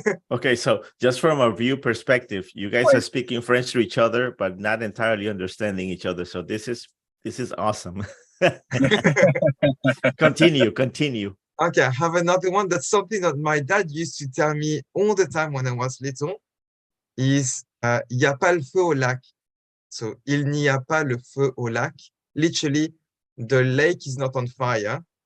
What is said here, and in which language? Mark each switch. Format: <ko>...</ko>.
<en>Okay, so just from a view perspective, you guys are speaking French to each other, but not entirely understanding each other. So this is awesome. Continue. Okay, I have another one. That's something that my dad used to tell me all the time when I was little.</en> <fr>Is y a pas le feu au lac. So il n'y a pas le feu au lac.</fr> <en>Literally, the lake is not on fire.</en>